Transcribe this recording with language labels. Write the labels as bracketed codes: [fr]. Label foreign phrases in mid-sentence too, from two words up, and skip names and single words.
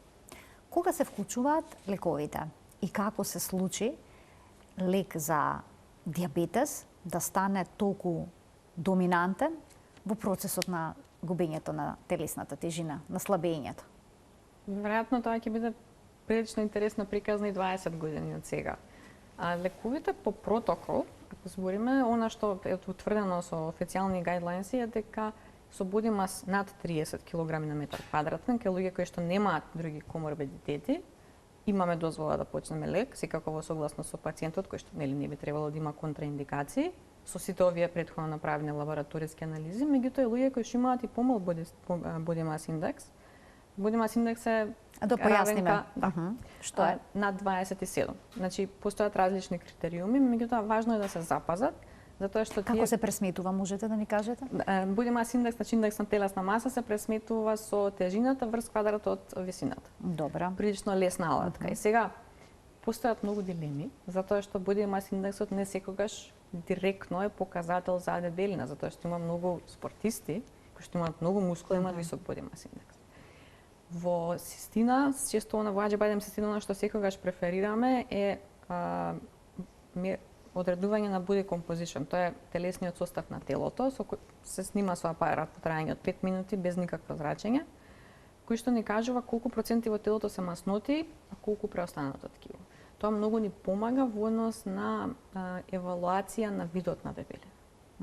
[mk] Кога се вклучуваат лековите и како се случи лек за дијабетес да стане толку доминантен во процесот на губењето на телесната тежина, на слабењето? Веројатно тоа ќе биде прилично интересно приказна и 20 години од сега. Лековите по протокол, ако збориме, она што е утврдено со официјални гајдлајнси е дека со [en] body mass [mk] над 30 кг на метар квадратен, кај луѓе кои што немаат други коморбидитети, имаме дозвола да почнеме лек, секако во согласно со пациентот кој што не би требало да има контраиндикации, со сите овие претходно направени лабораториски анализи, меѓутоа и луѓе кои што имаат и помал [en] body mass index. Body mass index е [mk] да појасниме. Што е над 27. Значи постојат различни критериуми, меѓутоа важно е да се запазат, затоа што Како се пресметува, можете да ни кажете? [en] Body mass index, [mk] значи индекс на телесна маса се пресметува со тежината врз квадратот од висината. Добра. Прилично лесна алатка. И сега постојат многу дилеми, затоа што [en] body mass [mk] индексот не секогаш директно е показател за дебелина, затоа што има многу спортисти кои што имаат многу мускула, имаат висок body mass индекс. Во систина, често во Аџибадем систина, што секогаш преферираме е одредување на [en] body composition. [mk] Тоа е телесниот состав на телото, со кој се снима со апарат во траење од 5 минути без никакво зрачење, кој што ни кажува колку проценти во телото се масноти, а колку преостанато ткиво. Тоа многу ни помага во однос на евалуација на видот на дебелина.